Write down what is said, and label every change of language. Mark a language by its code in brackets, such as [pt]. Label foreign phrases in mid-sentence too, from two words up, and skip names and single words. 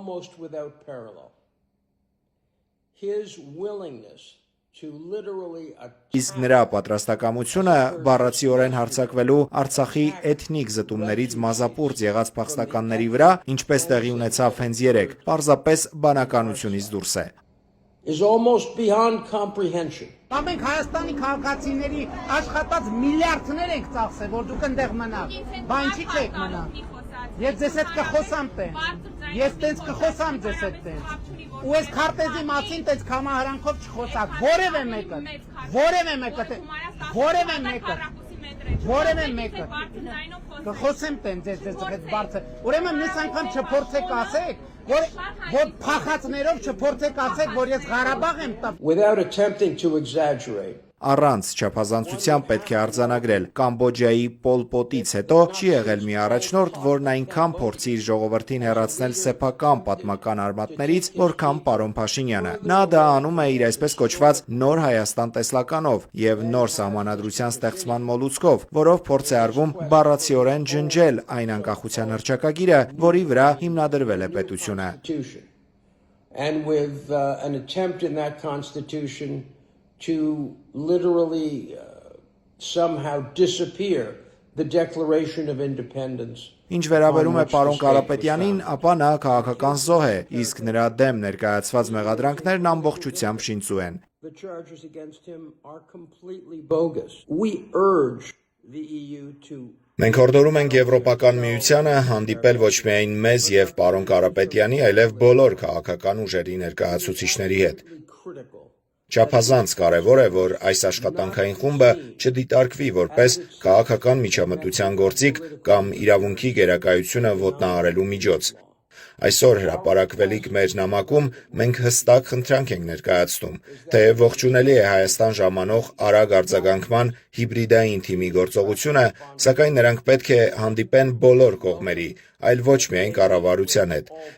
[hy] Իսկ նրա պատրաստակամությունը բառացիորեն հարձակվելու Արցախի էթնիկ զտումներից մազապուրծ եղած փախստականների վրա, ինչպես տեղի ունեցավ հենց երեկ, պարզապես բանականությունից դուրս է։ [en] Is almost beyond comprehension. [hy] Մենք Հայաստանի քաղաքացիների աշխատած միլիարդներ ենք ծախսել, որ դուք այնտեղ մնաք։ Բան չի չեք մնա։ Ես ձեզ հետ կխոսամ տենց։ Ես տենց կխոսամ ձեզ հետ տենց։ Ու այս քարտեզի մասին տենց կամահարանքով չխոսակ։ Որևէ մեկը։ Կխոսեմ տենց ձեզ հետ բարձր։ Ուրեմն մյուս անգամ չփորձեք ասեք, որ փախածներով չփորձեք ասեք, որ ես Ղարաբաղ եմ տա։ [en] Without attempting to exaggerate. [hy] Առանց չափազանցության պետք է արձանագրել Կամբոջայի Պոլ Պոտից հետո չի եղել մի առաջնորդ, որն այնքան փորձի իր ժողովրդին հեռացնել սեփական պատմական արմատներից, որքան պարոն Փաշինյանը։ Նա դա անում է իր այսպես կոչված նոր Հայաստան տեսլականով եւ նոր սահմանադրության ստեղծման մոլուցքով, որով փորձ է արվում բառացիորեն ջնջել այն անկախության հռչակագիրը, որի վրա հիմնադրվել է պետությունը։ [en] And with an attempt in that constitution to literally somehow disappear the Declaration of Independence. [hy] Ինչ վերաբերում է պարոն Կարապետյանին, ապա նա քաղաքական զոհ է, իսկ նրա դեմ ներկայացված մեղադրանքներն ամբողջությամբ շինծու են։ [en] The charges against him are completely bogus. We urge the EU to [hy] Մենք հորդորում ենք Եվրոպական միությանը հանդիպել ոչ միայն մեզ եւ պարոն Կարապետյանի, այլև բոլոր քաղաքական ուժերի ներկայացուցիչների հետ։ Չափազանց կարևոր է, որ այս աշխատանքային խումբը չդիտարկվի որպես քաղաքական միջամտության գործիք կամ իրավունքի գերակայությունը ոտնահարելու միջոց։ Այսօր հրապարակվելիք մեր նամակում մենք հստակ խնդրանք ենք ներկայացնում, թե ողջունելի է Հայաստան ժամանող արագ արձագանքման հիբրիդային թիմի գործողությունը, սակայն նրանք պետք է հանդիպեն բոլոր կողմերի, այլ ոչ միայն կառավարության հետ։